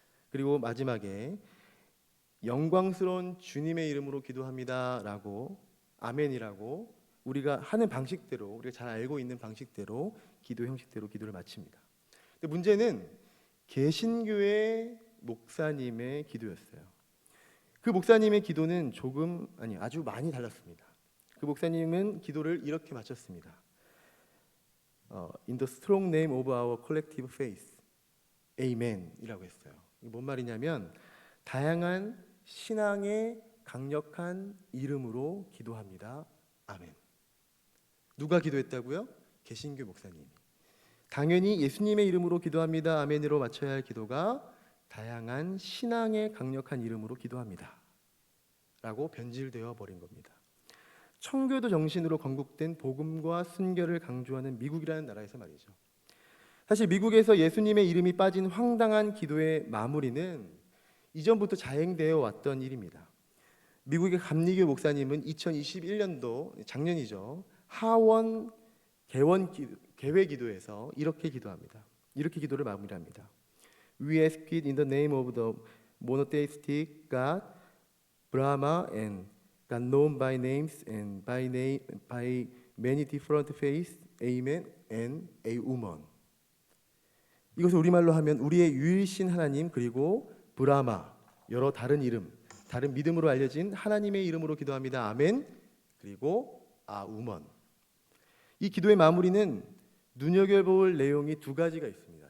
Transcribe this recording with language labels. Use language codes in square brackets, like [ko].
[ko] 그리고 마지막에 영광스러운 주님의 이름으로 기도합니다라고, 아멘이라고 우리가 하는 방식대로, 우리가 잘 알고 있는 방식대로 기도 형식대로 기도를 마칩니다. 근데 문제는 개신교의 목사님의 기도였어요. 그 목사님의 기도는 아주 많이 달랐습니다. 그 목사님은 기도를 이렇게 마쳤습니다. [en] In the strong name of our collective faith, Amen이라고 했어요. [ko] 이게 뭔 말이냐면 다양한 신앙의 강력한 이름으로 기도합니다. 아멘. 누가 기도했다고요? 개신교 목사님이. 당연히 예수님의 이름으로 기도합니다. 아멘으로 맞춰야 할 기도가 다양한 신앙의 강력한 이름으로 기도합니다. 라고 변질되어 버린 겁니다. 청교도 정신으로 건국된 복음과 순결을 강조하는 미국이라는 나라에서 말이죠. 사실 미국에서 예수님의 이름이 빠진 황당한 기도의 마무리는 이전부터 자행되어 왔던 일입니다. 미국의 감리교 목사님은 2021년도 작년이죠. 하원 개회 기도에서 이렇게 기도합니다. 이렇게 기도를 마무리합니다. [en] We ask it in the name of the monotheistic God, Brahma, and God known by names and by many different faiths. Amen and a woman. [ko] 이것을 우리말로 하면 우리의 유일신 하나님 그리고 브라마 여러 다른 이름, 다른 믿음으로 알려진 하나님의 이름으로 기도합니다. 아멘. 그리고 우먼. 이 기도의 마무리는 눈여겨볼 내용이 두 가지가 있습니다.